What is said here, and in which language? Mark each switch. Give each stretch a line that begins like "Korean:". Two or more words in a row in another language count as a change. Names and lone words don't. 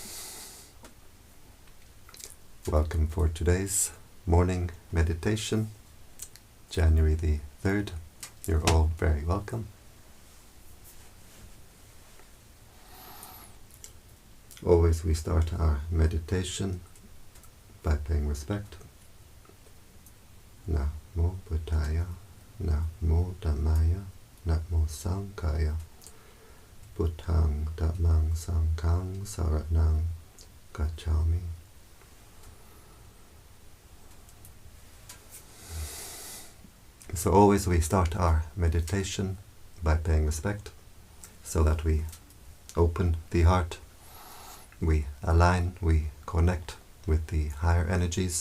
English: Welcome for today's morning meditation, January the 3rd. You're all very welcome. Always we start our meditation by paying respect.
Pali: Namo Buddhaya, Namo Dhammaya, Namo Sanghaya, Buddhang Dhammang Sanghang Saranang Gacchami.
English: So always we start our meditation by paying respect, so that we open the heart, we align, we connect with the higher energies.